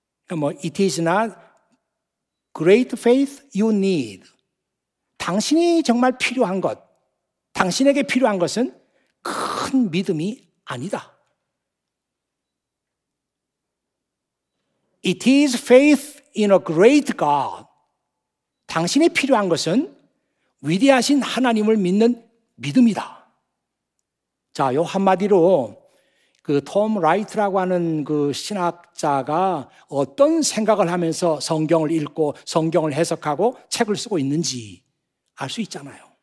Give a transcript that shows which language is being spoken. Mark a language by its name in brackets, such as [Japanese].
[English] It is not great faith you need. [Korean] 당신이 정말 필요한 것, 당신에게 필요한 것은 큰 믿음이 아니다. [English] It is faith in a great God. [Korean] 당신이 필요한 것은 위대하신 하나님을 믿는 믿음이다. 자, 요 한마디로 그 톰 라이트라고 하는 그 신학자가 어떤 생각을 하면서 성경을 읽고 성경을 해석하고 책을 쓰고 있는지 알 수 있잖아요.